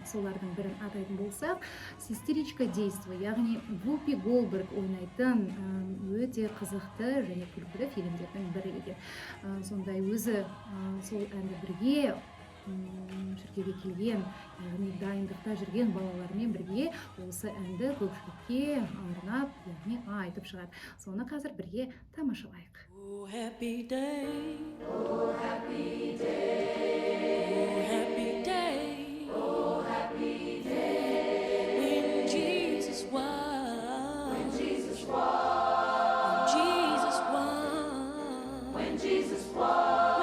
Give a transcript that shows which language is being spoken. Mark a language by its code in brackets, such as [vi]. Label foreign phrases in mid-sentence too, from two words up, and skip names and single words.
[kk] Солардың бірін атайтын болсақ, Сестричка действо, яғни Вупи Голдберг ойнайтын өте қызықты және күлкілі фильмдердің бірі екен. Сондай өзі сол әнді бірге шіркеуге келген, яғни дайындықта жүрген балалармен бірге осы әнді көпшілікке арнап, яғни айтып шығады. Соны қазір бірге тамашалайық. [en] Oh, happy day. Oh, happy day. Oh, happy day. Oh, happy day. When Jesus won. When Jesus won. When Jesus won. When Jesus won.